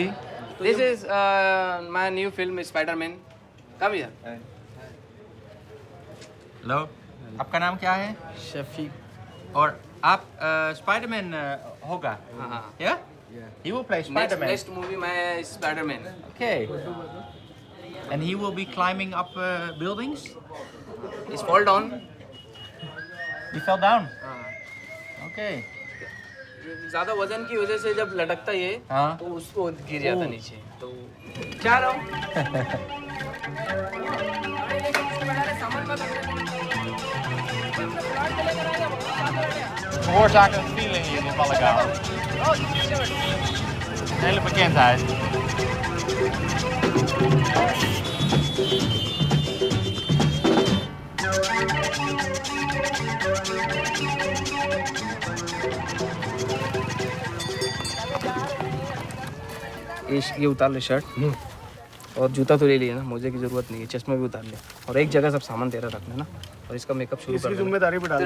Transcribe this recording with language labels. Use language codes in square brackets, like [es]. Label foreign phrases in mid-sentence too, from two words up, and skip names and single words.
[en] this is my new film Spider-Man. come here. [hi] हेलो, आपका नाम क्या है? शफीक। और आप स्पाइडरमैन होगा? हाँ। [en] Yeah? He will play Spider-Man. next movie मैं स्पाइडरमैन। Okay. And he will be climbing up buildings? He's fall down. He fell down? Okay. ज्यादा वजन की वजह से जब लटकता ये हाँ। तो उसको गिर जाता नीचे तो क्या रहा हूँ [nl] Veroorzaken een feeling hier in Malaga. Een hele bekendheid. [hi] ये उतार ले शर्ट और जूता तो ले लिया ना, मोजे की जरूरत नहीं है, चश्मा भी उतार ले और एक जगह सब सामान तेरा रखना ना और इसका मेकअप शुरू कर जिम्मेदारी पे डाल।